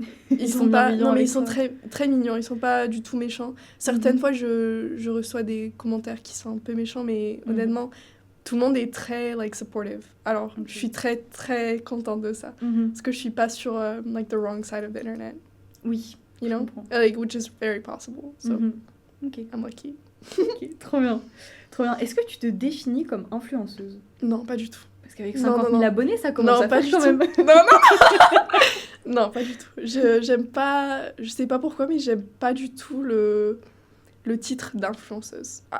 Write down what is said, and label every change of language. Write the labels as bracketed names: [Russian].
[French] Ils sont pas mignons, mais ils sont très très mignons, ils sont pas du tout méchants. Certaines fois je reçois des commentaires qui sont un peu méchants, mais honnêtement tout le monde est très like supportive. Alors je suis très très contente de ça, parce que je suis pas sur [English] like the wrong side of the internet. Oui, you know, like which is very possible. So I'm lucky. [French] Ok, trop bien. Est-ce que tu te définis comme influenceuse? Non, pas du tout. Parce qu'avec 50 000 abonnés, ça commence à faire quand même. Non, pas du tout. J'aime pas... Je sais pas pourquoi, mais j'aime pas du tout le titre d'influenceuse.